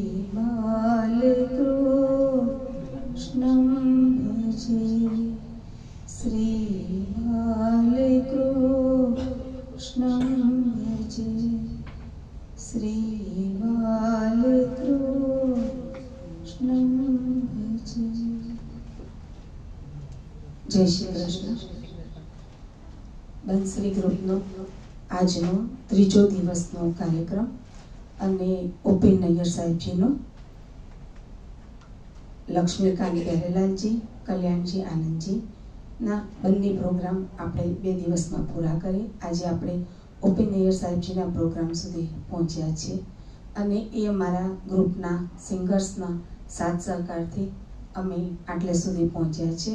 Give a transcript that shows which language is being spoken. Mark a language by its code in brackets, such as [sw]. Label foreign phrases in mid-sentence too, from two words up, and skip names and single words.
[sa] बालकृष्णं भजे श्री बालकृष्णं भजे श्री बालकृष्णं भजे. [hi] जय श्री कृष्ण. [gu] બંસરી ગ્રુપનો આજનો ત્રીજો દિવસનો કાર્યક્રમ અને ઓપી નૈયર સાહેબજીનો લક્ષ્મીકાંત ગહેલાલજી, કલ્યાણજી આનંદજીના બંને પ્રોગ્રામ આપણે 2 દિવસમાં પૂરા કરી આજે આપણે ઓપી નૈયર સાહેબજીના પ્રોગ્રામ સુધી પહોંચ્યા છીએ અને એ અમારા ગ્રુપના સિંગર્સના સાથ સહકારથી અમે આટલે સુધી પહોંચ્યા છીએ.